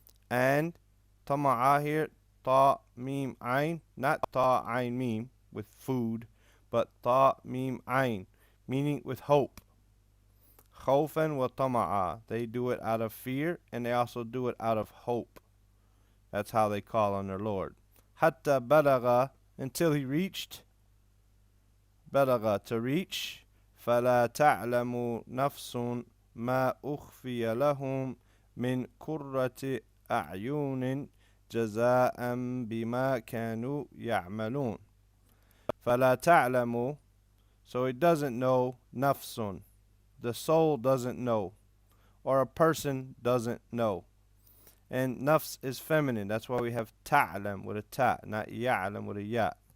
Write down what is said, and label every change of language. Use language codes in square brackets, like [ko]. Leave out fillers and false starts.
[en] And طمعا here, ta mim ain, not ta ain mim with food, but ta mim ain, meaning with hope. [ar] خوفا وطمعا. [en] They do it out of fear and they also do it out of hope. That's how they call on their Lord. [ar] حتى بلغ, [en] until he reached. بلغ, to reach. [ar] فلا تعلم نفس ما أخفي لهم من قرة أعين جزاء بما كانوا يعملون. فلا تعلم, [en] so it doesn't know. نفس, the soul doesn't know, or a person doesn't know. And nafs is feminine. That's why we have ta'lam with a ta, not ya'lam with a ya.